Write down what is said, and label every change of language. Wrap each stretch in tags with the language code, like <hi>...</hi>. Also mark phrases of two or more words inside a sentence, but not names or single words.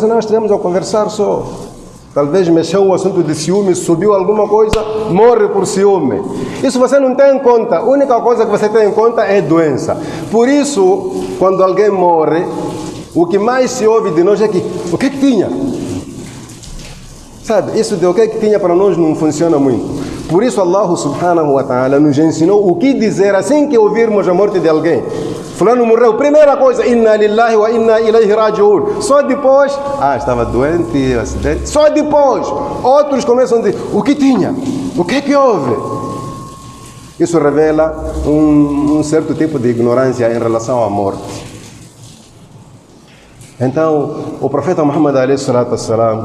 <pt>Nós estivemos a conversar só. Talvez mexeu um assunto de ciúme, subiu alguma coisa, morre por ciúme. Isso você não tem em conta. A única coisa que você tem em conta é doença. Por isso, quando alguém morre, O que mais se ouve de nós é que, o que é que tinha? Sabe, isso de o que é que tinha para nós não funciona muito. Por isso</pt> <ar>الله سبحانه وتعالى</ar> <pt>nos ensinou o que dizer assim que ouvirmos a morte de alguém. Fulano morreu, primeira coisa,</pt> <ar>إنا لله وإنا إليه راجعون.</ar> <pt>Só depois, estava doente, acidente. Só depois, outros começam a dizer, o que tinha? O que é que houve? Isso revela um certo tipo de ignorância em relação à morte. Então, o profeta Muhammad a.s.</pt>